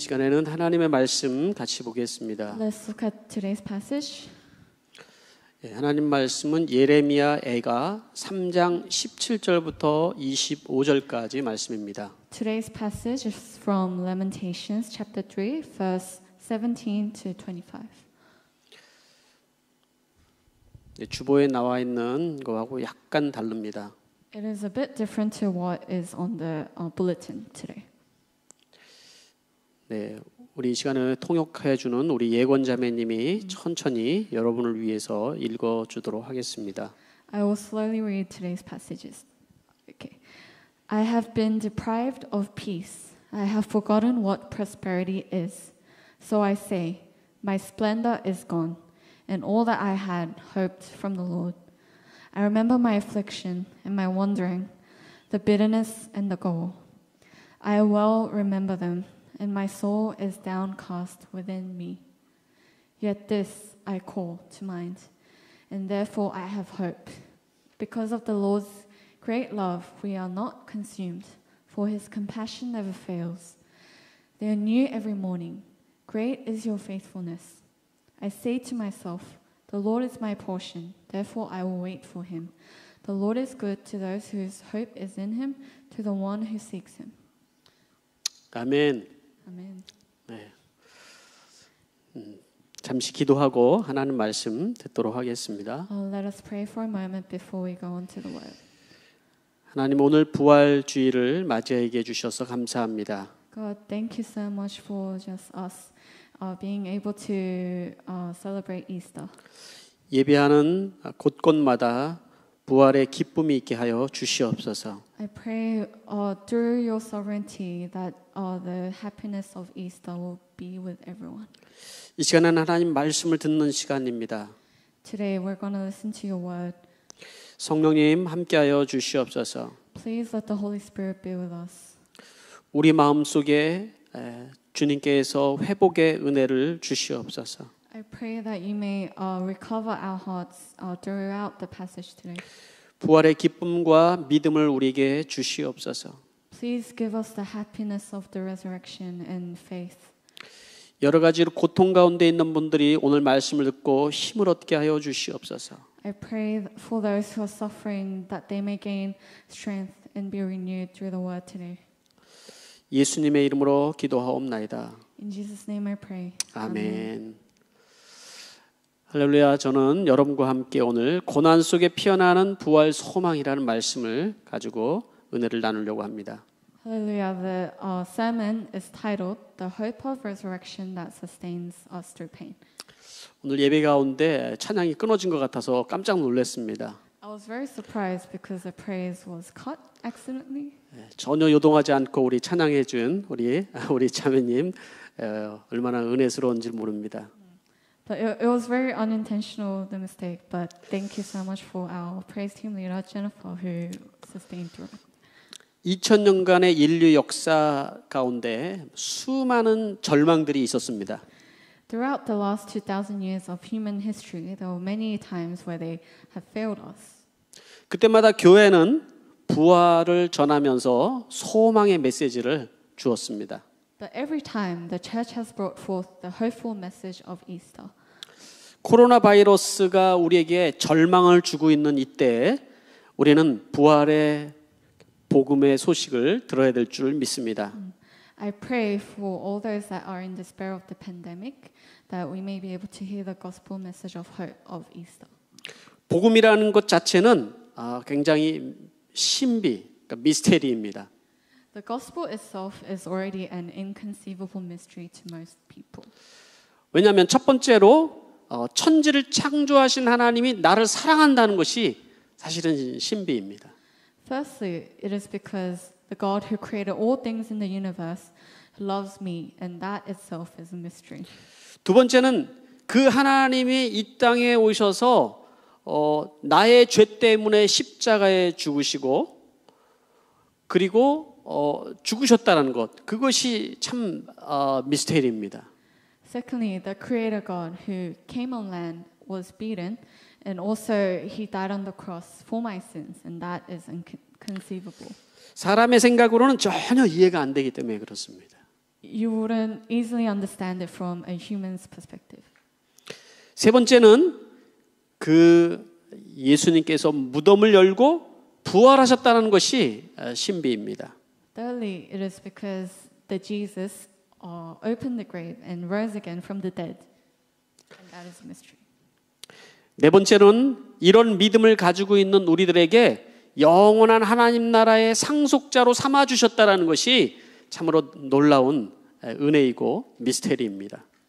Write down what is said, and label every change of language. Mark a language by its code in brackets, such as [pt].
[ko] 시간에는 하나님의 말씀 같이 보겠습니다. [en] Let's look at today's passage. [ko] 하나님 말씀은 예레미야 애가 3장 17절부터 25절까지 말씀입니다. [en] Today's passage is from Lamentations chapter 3, verse 17 to 25. [ko] 주보에 나와 있는 거하고 약간 다릅니다. [en] It is a bit different to what is on the bulletin today. [ko] 네, 우리 이 시간을 통역해 주는 우리 예권 자매님이 천천히 여러분을 위해서 읽어 주도록 하겠습니다. [en] I will slowly read today's passages. Okay. I have been deprived of peace. I have forgotten what prosperity is. So I say, my splendor is gone, and all that I had hoped from the Lord. I remember my affliction and my wandering, the bitterness and the gall. I well remember them, and my soul is downcast within me. Yet this I call to mind, and therefore I have hope. Because of the Lord's great love, we are not consumed, for his compassion never fails. They are new every morning. Great is your faithfulness. I say to myself, the Lord is my portion, therefore I will wait for him. The Lord is good to those whose hope is in him, to the one who seeks him. [ko] 아멘. [en] Amen. [ko] 네. 잠시 기도하고 하나님 말씀 듣도록 하겠습니다. [en] Let us pray for a moment before we go on to the word. [ko] 하나님 오늘 부활주의를 맞이하게 해주셔서 감사합니다. [en] God, thank you so much for just us being able to celebrate Easter. [ko] 예배하는 곳곳마다 부활의 기쁨이 있게 하여 주시옵소서. [en] I pray through your sovereignty that the happiness of Easter will be with everyone. [ko] 이 시간은 하나님 말씀을 듣는 시간입니다. [en] Today we're going to listen to your word. [ko] 성령님 함께하여 주시옵소서. [en] Please let the Holy Spirit be with us. [ko] 우리 마음속에 주님께서 회복의 은혜를 주시옵소서. [en] I pray that you may recover our hearts throughout the passage today. [ko] 부활의 기쁨과 믿음을 우리에게 주시옵소서. [en] Please give us the happiness of the resurrection and faith. [ko] 여러 가지로 고통 가운데 있는 분들이 오늘 말씀을 듣고 힘을 얻게 하여 주시옵소서. [en] I pray for those who are suffering that they may gain strength and be renewed through the word today. [ko] 예수님의 이름으로 기도하옵나이다. [en] In Jesus' name I pray. [ko] 아멘. 할렐루야. 저는 여러분과 함께 오늘 고난 속에 피어나는 부활 소망이라는 말씀을 가지고 은혜를 나누려고 합니다. [en] Hallelujah. The sermon is titled The Hope of Resurrection That Sustains Us Through Pain. [ko] 오늘 예배 가운데 찬양이 끊어진 것 같아서 깜짝 놀랐습니다. [en] I was very surprised because the praise was cut accidentally. [ko] 전혀 요동하지 않고 우리 찬양해 준 우리 자매님 얼마나 은혜스러운지 모릅니다. [en] But it was very unintentional, the mistake. But thank you so much for our praise team leader, Jennifer, who sustained through it. [ko] 2000년간의 인류 역사 가운데 수많은 절망들이 있었습니다. [en] Throughout the last 2,000 years of human history, there were many times where they have failed us. [ko] 그때마다 교회는 부활을 전하면서 소망의 메시지를 주었습니다. [en] But every time, the church has brought forth the hopeful message of Easter. [ko] 코로나 바이러스가 우리에게 절망을 주고 있는 이때 우리는 부활의 복음의 소식을 들어야 될 줄 믿습니다. [en] I pray for all those that are in despair of the pandemic that we may be able to hear the gospel message of hope of Easter. [ko] 복음이라는 것 자체는 굉장히 신비, 그러니까 미스테리입니다. [en] The gospel itself is already an inconceivable mystery to most people. [ko] 왜냐하면 첫 번째로 천지를 창조하신 하나님이 나를 사랑한다는 것이 사실은 신비입니다. [en] Firstly, it is because the God who created all things in the universe loves me, and that itself is a mystery. [ko] 두 번째는 그 하나님이 이 땅에 오셔서 나의 죄 때문에 십자가에 죽으시고 그리고 죽으셨다는 것, 그것이 참 미스테리입니다. [en] Secondly, the Creator God who came on land was beaten, and also He died on the cross for my sins, and that is inconceivable. [ko] 사람의 생각으로는 전혀 이해가 안 되기 때문에 그렇습니다. [en] you wouldn't easily understand it from a human's perspective. [ko] 세 번째는 그 예수님께서 무덤을 열고 부활하셨다는 것이 신비입니다. [en] Thirdly, it is because that Jesus opened the grave and rose again from the dead. And that is a mystery. [ko] 네 번째는 이런 믿음을 가지고 있는 우리들에게 영원한 하나님 나라의 상속자로 삼아 주셨다라는 것이 참으로 놀라운 은혜이고 미스테리입니다.